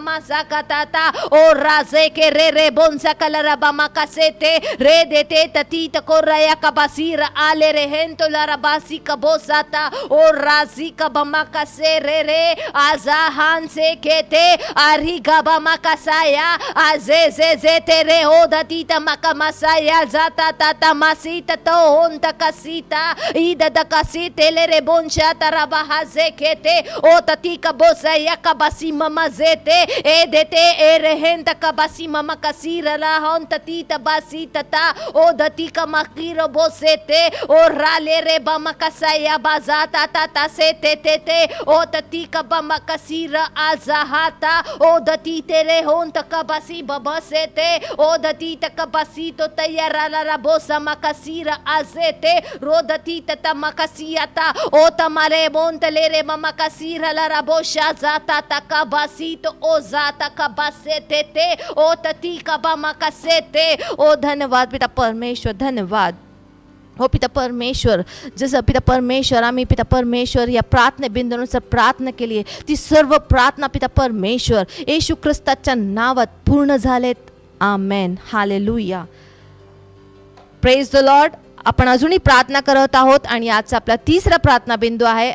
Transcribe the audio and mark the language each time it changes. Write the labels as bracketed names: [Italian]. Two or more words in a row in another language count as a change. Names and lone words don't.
[Marathi] मा सकताता ओ राजे के रे रे बोनसा कला रबा मा कसे ते रे देते तती तको रया कबसीर आले रे हेंतो ला रबासी कबोसाता ओ राजी कबमा कसे रे रे आजा हान से केते आरी गबमा कसाया आजे जे जे तेरे ओ दती तमका मसाया जाता ता मासी तो होन तकसीता ईद दकसी तेले रे बोनशा तरबा हाजे केते ओ तती कबोसा या कबसी ममा जेते ए देते ए रहेन तकबसी ममा कसीर ला होन तती तबासी तता ओ दती कमकीर बोसेते ओ राले रे बमा कसाया बाजाता ता से ते ते ओ तती कबमा कसीर आजाहाता ओ दती तेरे होन तकबसी बबसेते ओ दती तकबसी तो तैयार ला बोसा मकसीर आजेते रो दती तता मकसियाता ओ तमारे बोन तले रे ममा कसीर ला रबोशा जाता तकबसी तो ओ जाता कबसेते ते ओ तती कबमा कसेते. ओ धन्यवाद पिता परमेश्वर, धन्यवाद हो पिता परमेश्वर. जसं पिता परमेश्वर आम्ही पिता परमेश्वर या प्रार्थने बिंदूनुसार प्रार्थना केली आहे, ती सर्व प्रार्थना पिता परमेश्वर येशू ख्रिस्ताच्या नावात पूर्ण झालेत. आमेन. हालेलुया. [English] Praise the Lord. [Marathi] आपण अजूनही प्रार्थना करत आहोत आणि आजचा आपला तिसरा प्रार्थना बिंदू आहे.